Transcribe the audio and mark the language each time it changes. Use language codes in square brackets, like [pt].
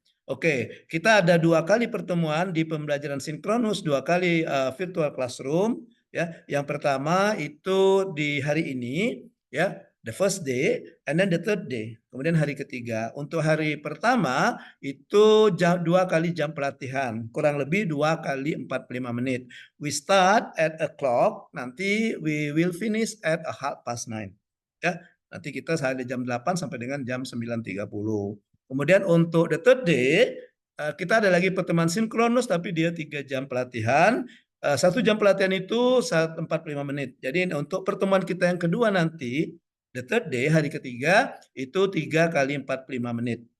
[id] Oke, kita ada 2 kali pertemuan di pembelajaran sinkronus, 2 kali virtual classroom, ya. Yang pertama itu di hari ini, ya, the first day, and then the third day. Kemudian hari ketiga. Untuk hari pertama itu 2 kali jam pelatihan, kurang lebih 2 kali 45 menit. [en] We start at a clock, nanti we will finish at 9:30. [id] Ya, nanti kita sampai jam 8 sampai dengan jam 9.30. Kemudian untuk the third day, kita ada lagi pertemuan sinkronus tapi dia 3 jam pelatihan. 1 jam pelatihan itu 45 menit. Jadi untuk pertemuan kita yang kedua nanti, the third day, hari ketiga, itu 3 kali 45 menit.